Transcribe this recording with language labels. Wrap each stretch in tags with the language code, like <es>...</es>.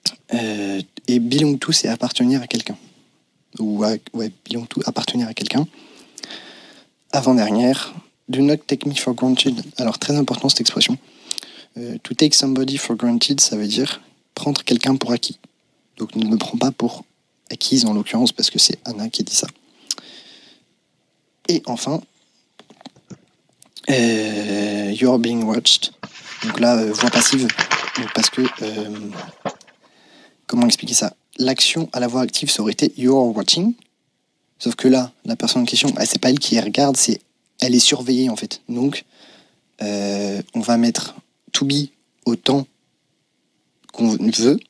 <fr>Et</fr> <en>belong to,</en> <fr>c'est appartenir à quelqu'un.</fr> <en>Belong to,</en> <fr>appartenir à quelqu'un. Avant-dernière,</fr> <en>do not take me for granted.</en> <fr>Alors très important cette expression.</fr> <en>To take somebody for granted,</en> <fr>ça veut dire prendre quelqu'un pour acquis. Donc ne me prends pas pour acquise en l'occurrence parce que c'est Anna qui dit ça. Et enfin,</fr> <en>you're being watched.</en> <fr>Donc là, voix passive, donc parce que comment expliquer ça? L'action à la voix active, ça aurait été</fr> <en>you're watching.</en> <fr>Sauf que là, la personne en question, c'est pas elle qui regarde, elle est surveillée en fait. Donc, on va mettre to be au temps qu'on veut.</fr>